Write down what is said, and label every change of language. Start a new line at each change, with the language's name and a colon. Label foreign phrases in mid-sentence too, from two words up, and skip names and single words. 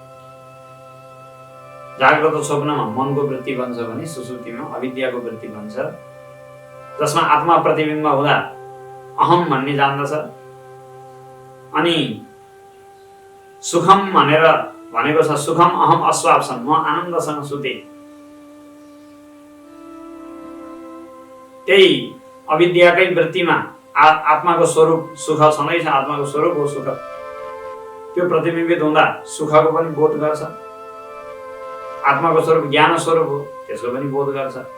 Nepali: जाग्रत स्वप्नमा मनको वृत्ति बन्छ भने सुसुप्तिमा अविद्याको वृत्ति बन्छ, जसमा आत्मा प्रतिबिम्ब हुँदा अहम भन्ने जान्दछ। अनि सुखम भनेर भनेको छ,
Sanskrit: सुखम अहम अस्वाप्सन,
Nepali: म आनन्दसँग सुते। त्यही अविद्याकै वृत्तिमा आत्माको स्वरूप सुख छँदैछ, आत्माको स्वरूप हो सुख। त्यो प्रतिबिम्बित हुँदा सुखको पनि बोध गर्छ। आत्माको स्वरूप ज्ञान स्वरूप हो, त्यसको पनि बोध गर्छ।